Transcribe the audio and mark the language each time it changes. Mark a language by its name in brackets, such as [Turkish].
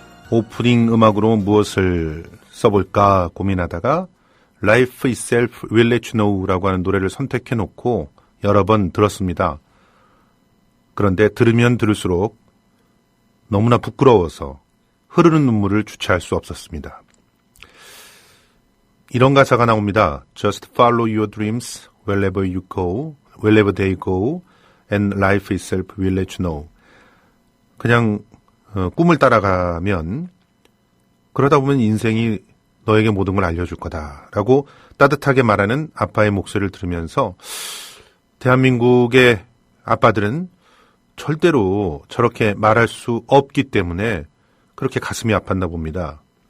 [Korean] 오프닝 음악으로 무엇을 써볼까 고민하다가 Life Itself Will Let You Know라고 하는 노래를 선택해놓고 여러 번 들었습니다. 그런데 들으면 들을수록 너무나 부끄러워서 흐르는 눈물을 주체할 수 없었습니다. 이런 가사가 나옵니다. [English] Just follow your dreams wherever you go, wherever they go, and life itself will let you know. [Korean] 그냥 꿈을 따라가면 그러다 보면 인생이 너에게 모든 걸 알려줄 거다라고 따뜻하게 말하는 아빠의 목소리를 들으면서 대한민국의 아빠들은 절대로 저렇게 말할 수 없기 때문에 그렇게 가슴이 아팠나 봅니다.